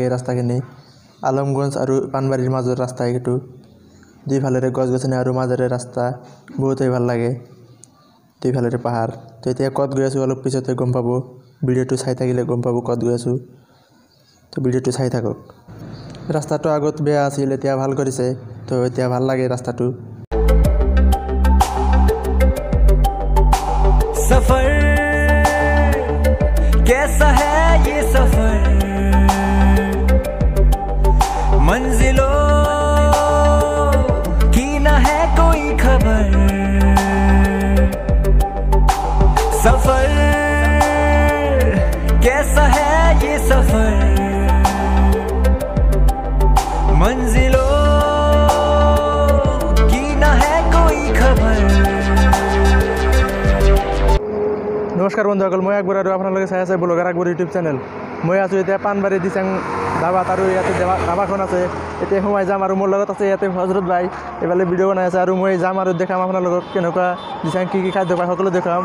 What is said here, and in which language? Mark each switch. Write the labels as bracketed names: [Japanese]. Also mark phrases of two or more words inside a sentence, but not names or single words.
[Assamese] এই ৰাস্তাখিনি আলমগঞ্জ আৰু পানবাৰীৰ মাজৰ ৰাস্তা এইটো, দুইফালেৰে গছ গছনি আৰু মাজেৰে ৰাস্তা, বহুতেই ভাল লাগে, দুইফালেৰে পাহাৰ। তো এতিয়া ক'ত গৈ আছোঁ অলপ পিছতে গম পাব, ভিডিঅ'টো চাই থাকিলে গম পাব ক'ত গৈ আছোঁ। তো ভিডিঅ'টো চাই থাকক। ৰাস্তাটো আগত বেয়া আছিল, এতিয়া ভাল কৰিছে, তো এতিয়া ভাল লাগে ৰাস্তাটো। [Hindi] सफर कैसा है ये सफर, मंजिलों की न है कोई खबर। सफर कैसा है ये सफर, मंजिलों की न है कोई खबर। [Assamese] নমস্কাৰ বন্ধুসকল, মই আকবৰ আৰু আপোনালোকে চাই আছে ব্লগাৰ আকবৰ ইউটিউব চেনেল। মই আছোঁ এতিয়া পানবাৰী দিচাং ধাবাত, আৰু ইয়াতে ধাবাখন আছে। এতিয়া সোমাই যাম আৰু মোৰ লগত আছে ইয়াতে হজৰত ভাই, এইফালে ভিডিঅ' বনাই আছে, আৰু মই যাম আৰু দেখাম আপোনালোকক কেনেকুৱা দিচাং কি খাদ্য পায় সকলো দেখাম।